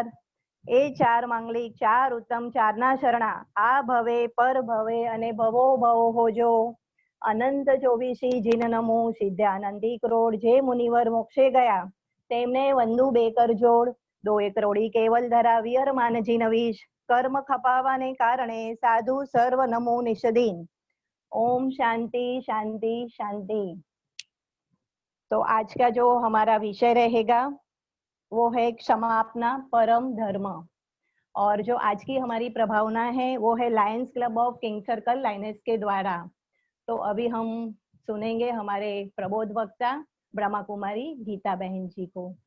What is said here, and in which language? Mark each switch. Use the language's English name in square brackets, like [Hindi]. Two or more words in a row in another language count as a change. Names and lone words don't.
[Gujarati] એ ચાર માંગલિક, ચાર ઉત્તમ, ચારના શરણા આ ભવે પર ભવે અને ભવો ભવો હોજો। અનંત ચોવીસી જીન નમો, સિદ્ધાનંદી કરોડ, જે મુનિવર મોક્ષે ગયા તેમને વંદુ બે કર જોડ। દો એક કરોડી કેવલ ધરા વિયર માનજી નવીશ, કર્મ ખપાવાને કારણે સાધુ સર્વ નમો નિષદીન। [Sanskrit] ओम शांति शांति शांति। [Hindi] तो आज का जो हमारा विषय रहेगा वो है क्षमा अपना परम धर्म। और जो आज की हमारी प्रभावना है वो है लायंस क्लब ऑफ किंग सर्कल लाइनेस के द्वारा। तो अभी हम सुनेंगे हमारे प्रबोध वक्ता ब्रह्मा कुमारी गीता बहन जी को।